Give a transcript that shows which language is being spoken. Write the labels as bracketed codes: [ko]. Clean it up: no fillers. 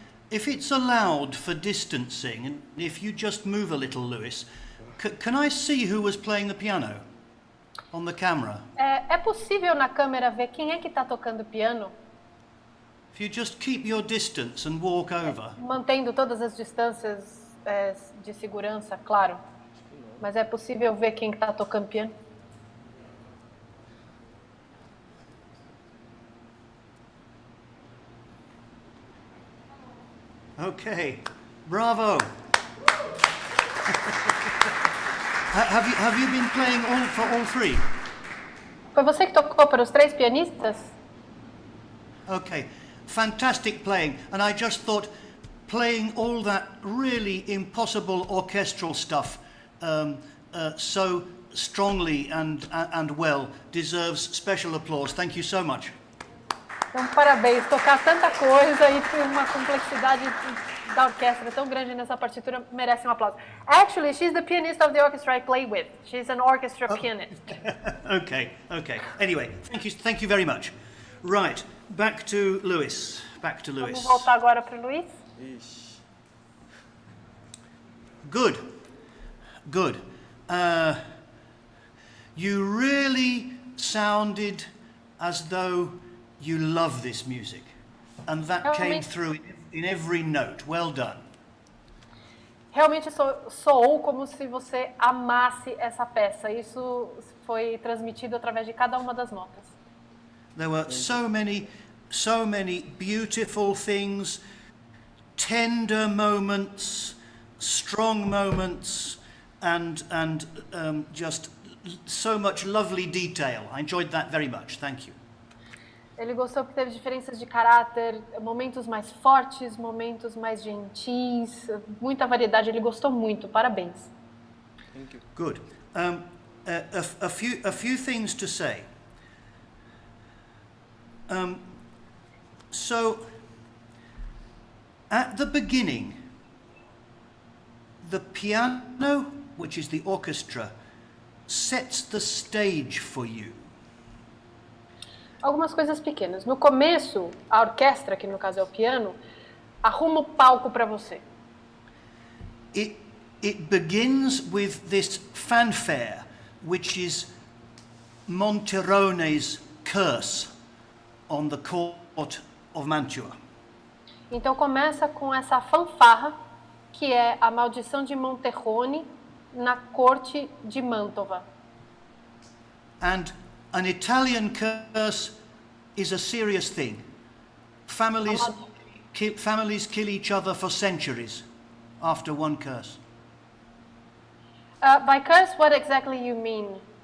[en] if it's allowed for distancing, and if you just move a little, Lewis, can I see who was playing the piano on the camera? [pt] É possível na câmera ver quem é que está tocando piano? [en] If you just keep your distance and walk over. [pt] Mantendo todas as distâncias de segurança, claro. Mas é possível ver quem está tocando piano? [en] Okay, bravo. Have you been playing for all three? [pt] Foi você que tocou para os 3 pianistas? [en] Okay, fantastic playing. And I just thought playing all that really impossible orchestral stuff so strongly and well deserves special applause. Thank you so much. [pt] Então, parabéns. Tocar tanta coisa e ter uma complexidade da orquestra tão grande nessa partitura merece um aplauso. [en] Actually, she's the pianist of the orchestra I play with. She's an orchestra pianist. Okay. Anyway, thank you very much. Right, back to Lewis. [pt] Vamos voltar agora para o Luiz. [en] Good. You really sounded as though you love this music, and that came through in every note. Well done. [pt] Realmente soou como se você amasse essa peça. Isso foi transmitido através de cada uma das notas. [en] There were so many beautiful things, tender moments, strong moments, and just so much lovely detail. I enjoyed that very much. Thank you. [pt] Ele gostou que teve diferenças de caráter, momentos mais fortes, momentos mais gentis, muita variedade. Ele gostou muito. Parabéns. [en] Thank you. Good. A few things to say. So, at the beginning, the piano, which is the orchestra, sets the stage for you. [pt] Algumas coisas pequenas. No começo, a orquestra, que no caso é o piano, arruma o palco para você. [en] It begins with this fanfare, which is Monterone's curse on the court of Mantua. [pt] Então começa com essa fanfarra, que é a maldição de Monterrone na corte de Mantova. [en] And an Italian curse is a serious thing. Families kill each other for centuries after one curse. By curse, what exactly you mean?